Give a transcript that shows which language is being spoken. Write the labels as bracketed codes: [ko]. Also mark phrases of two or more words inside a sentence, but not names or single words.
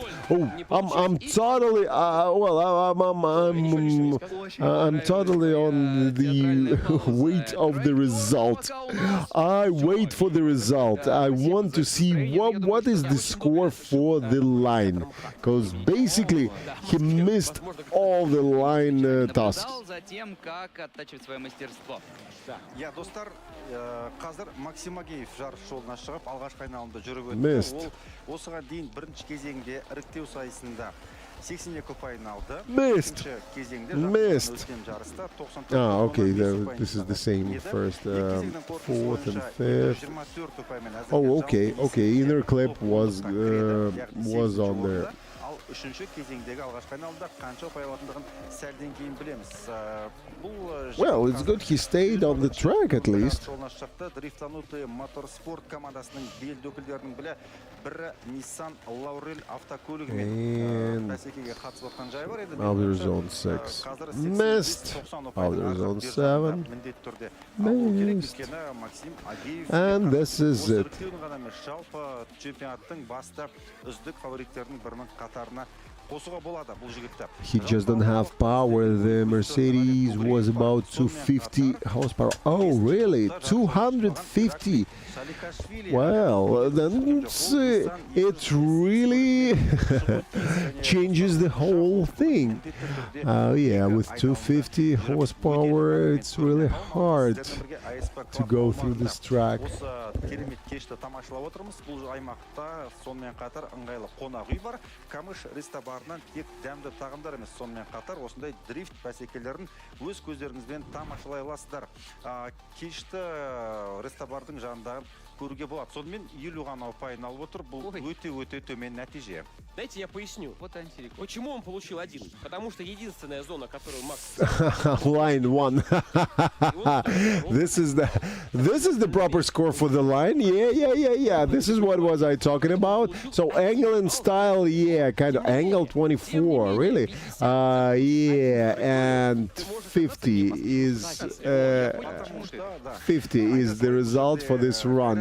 [en] Oh, I'm totally I'm totally on the wait of the result. I wait for the result. I want to see what is the score for the line, because basically he missed all the line tasks. [kk] Я, достар, қазір Максим Агеев жарыс жолына шығып, алғашқы айналымда жүріп өтті. Ол осыған дейін бірінші кезеңде іріктеу сайысында 82 ұпайын алды. [en] Missed. [kk] жарыста 94. [en] Okay, this is the same first, 4th and 5th. Oh, okay. Inner clip was on there. [kk] 3-ші кезеңдегі алғашқы айналымда қанша ұпай алатындығын сәлден кейін білеміз. [en] Well, it's good he stayed on the track at least. [kk] Жолына шықты. Дрифтанутый моторспорт командасының белді өкілдерінің бірі Nissan Laurel автокөлігімен бәсекеге қатысып отқан жайы бар еді. [en] Outer Zone 6. Missed. Outer Zone 7. Missed. And this is it. [kk] Жалпы чемпионаттың басты үздік фавориттерінің бірінің қатарына қосуға болады бұл жігітті. [en] He just don't have power. The Mercedes was about 250 horsepower. Oh, really? 250? Well, then it really changes the whole thing. Yeah, with 250 horsepower, it's really hard to go through this track. [kk] Керемет кешті тамашалап отырмыз. Бұл аймақта сонымен қатар ыңғайлы қонақ үй бар. Камыш ресторанынан тек дәмді тағамдар емес, сонымен қатар осындай дрифт бәсекелерін өз көздеріңізбен тамашалай аласыздар. Кешті ресторандың жанында көруге болады. Сонымен 50 ғана ұпайын алып отыр. Бұл өте төмен нәтиже. [ru] Знаете, я поясню. Почему он получил 1? Потому что единственная зона, которую Макс... [en] Line 1. This is the proper score for the line. Yeah. This is what was I talking about. So angle and style, yeah, kind of angle 24, really. Yeah, and 50 is the result for this run.